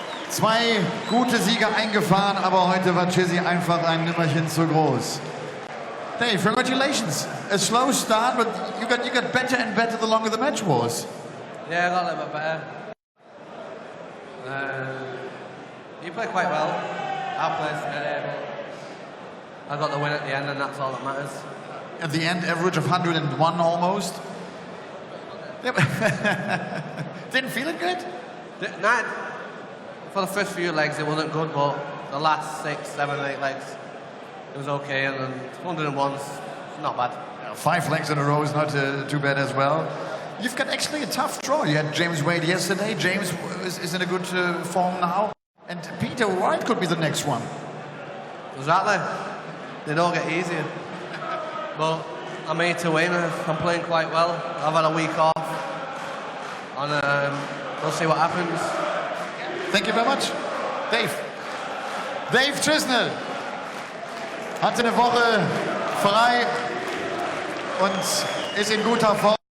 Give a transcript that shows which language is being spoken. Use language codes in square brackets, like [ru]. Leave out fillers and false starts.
[de] 2 gute Siege eingefahren, aber heute war Chizzy einfach ein Nimmerchen zu groß. [en] Dave, congratulations. A slow start, but you got better and better the longer the match was. Yeah, I got a little bit better. You played quite well. I played steady. I got the win at the end, and that's all that matters. At the end, average of 101 almost. Didn't feel it good? Nah, for the first few legs it wasn't good, but the last 6, 7, 8 legs it was okay, and then 101's not bad. 5 legs in a row is not too bad as well. You've got actually a tough draw. You had James Wade yesterday. James is in a good form now. And Peter Wright could be the next one. Exactly. They don't get easier. But I'm here to win. I'm playing quite well. I've had a week off. And we'll see what happens. Thank you very much. [de] Dave Chisnall hatte eine Woche frei und ist in guter Form.